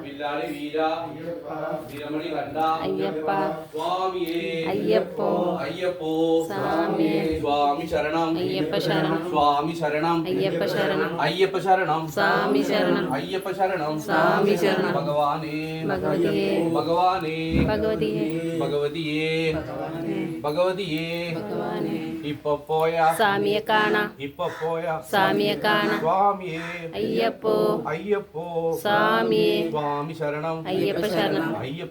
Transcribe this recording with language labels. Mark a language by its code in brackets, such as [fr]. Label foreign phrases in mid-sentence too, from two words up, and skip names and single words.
[kn] ಅಯ್ಯಪ್ಪ ಅಯ್ಯಪ್ಪೋ ಸ್ವಾಮಿ ಅಯ್ಯಪ್ಪ ಶರಣಂ ಸ್ವಾಮಿ ಶರಣಂ ಅಯ್ಯಪ್ಪ ಶರಣಂ ಅಯ್ಯಪ್ಪ ಶರಣಂ ಸ್ವಾಮಿ ಶರಣಂ ಅಯ್ಯಪ್ಪ ಶರಣಂ ಸ್ವಾಮಿ ಶರಣಂ ಭಗವಾನೇ [ml] ഭഗവതിയേ ഭഗവാനേ ഭഗവതിയേ ഭഗവതിയേ ഭഗവതിയേ ഭഗവാനേ ഇപ്പൊ പോയ സ്വാമിയെ കാണാം ഇപ്പൊ പോയ സ്വാമിയെ കാണാം സ്വാമിയേ അയ്യപ്പോ അയ്യപ്പോ സ്വാമിയേ സ്വാമി ശരണം അയ്യപ്പ ശരണം അയ്യപ്പ